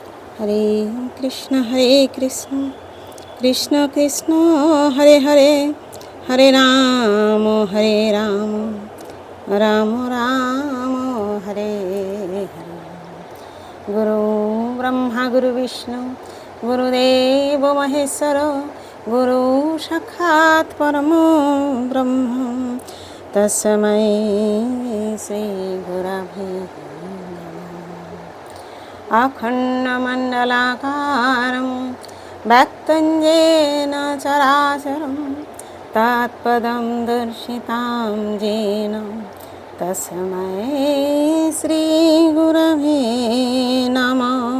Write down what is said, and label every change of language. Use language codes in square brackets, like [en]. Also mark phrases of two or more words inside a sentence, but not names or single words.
[sa] হরে কৃষ্ণ কৃষ্ণ কৃষ্ণ হরে হরে, হরে রাম রাম রাম হরে হরে। গুরু ব্রহ্মা গুরু বিষ্ণু গুরুদেব মহেশ্বর, গুরু সাক্ষাৎ পরম ব্রহ্ম তস্मै শ্রী গুরবে अखण्डमण्डलाकारं व्यक्तं येन चराचरं तत्पदं दर्शितां येन तस्मै श्रीगुरवे नमः।